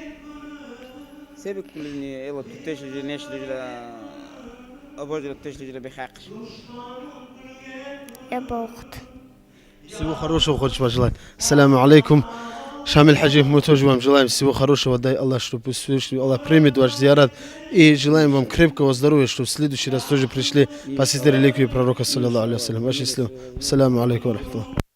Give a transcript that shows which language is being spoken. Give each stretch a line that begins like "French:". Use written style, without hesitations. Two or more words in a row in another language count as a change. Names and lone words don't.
Russian: Я бахт. Всего хорошего хочешь пожелать.
Arabic: السلام عليكم.
Russian: Шамиль Хаджи, мы тоже вам желаем всего хорошего. Дай Аллах, чтобы Аллах примет ваш зиярат. И желаем вам крепкого здоровья, чтобы в следующий раз тоже пришли посетить реликвии пророка,
Arabic: صلى الله عليه وسلم.
Russian: Ваше счастливо.
Arabic: السلام عليكم ورحمة الله.